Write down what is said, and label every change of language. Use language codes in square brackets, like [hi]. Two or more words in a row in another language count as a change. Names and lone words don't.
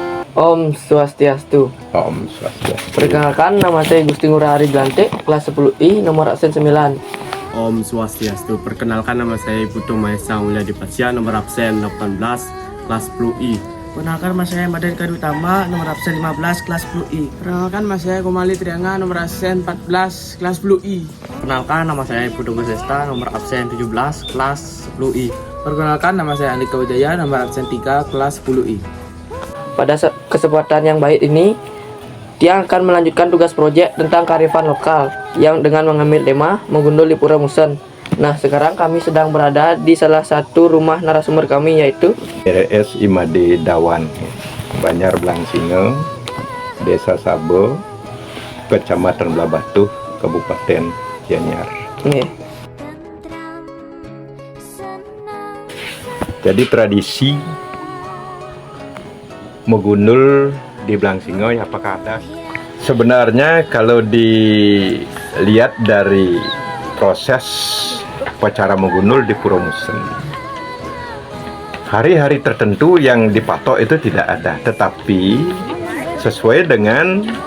[id] Om Swastiastu. Om Swastiastu. Perkenalkan, nama saya Gusti Ngurah Ari Glante, kelas 10I, nomor absen 9. Om Swastiastu. Perkenalkan, nama saya Putu Maesa Mulya Dipasya, nomor absen 18, kelas 10I. Perkenalkan, nama saya Maden Kadi Utama, nomor absen 15, kelas 10I. Perkenalkan, nama saya Komali Trianga, nomor absen 14, kelas 10I. Perkenalkan, nama saya Putu Gusesta, nomor absen 17, kelas 10I. Perkenalkan, nama saya Andika Wijaya, nomor absen 3, kelas 10I. Pada kesempatan yang baik ini, Tiang akan melanjutkan tugas proyek tentang kearifan lokal yang dengan mengambil tema menggundul di Pura Musen. Nah, sekarang kami sedang berada di salah satu rumah narasumber kami, yaitu RS Imade Dawan, Banjar Blangsinge, Desa Sabo, Kecamatan Blabatuh, Kabupaten Gianyar. Jadi tradisi megundul di Blangsinge, apakah ada? Sebenarnya kalau dilihat dari proses upacara megundul di Pura Musen, hari-hari tertentu yang dipatok itu tidak ada, tetapi sesuai dengan